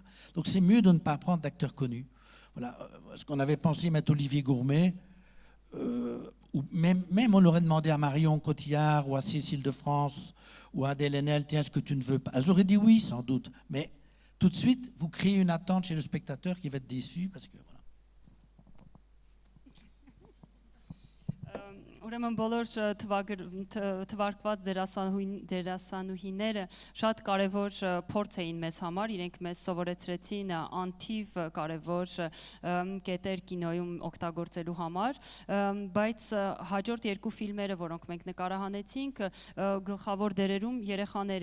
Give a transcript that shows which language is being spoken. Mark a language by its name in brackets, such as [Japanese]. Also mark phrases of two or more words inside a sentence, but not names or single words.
[French] Donc c'est mieux de ne pas prendre d'acteurs connus. Voilà, ce qu'on avait pensé mettre Olivier Gourmet, ou même on aurait demandé à Marion Cotillard, ou à Cécile de France, ou à Adèle Haenel, tiens, est-ce que tu ne veux pas? J'aurais dit oui, sans doute, mais tout de suite, vous créez une attente chez le spectateur qui va être déçu parce que voilà. [Armenian] Ուրեմն բոլոր թվարկված դերասանուհիները շատ կարևոր փորձ էին մեզ համար, իրենք մեզ սովորեցրեցին անթիվ կարևոր կետեր կինոյում օգտագործելու համար, բայց հաջորդ 2 ֆիլմերը, որոնք մենք նկարահանեցինք, գլխավոր դերերում երեխաներ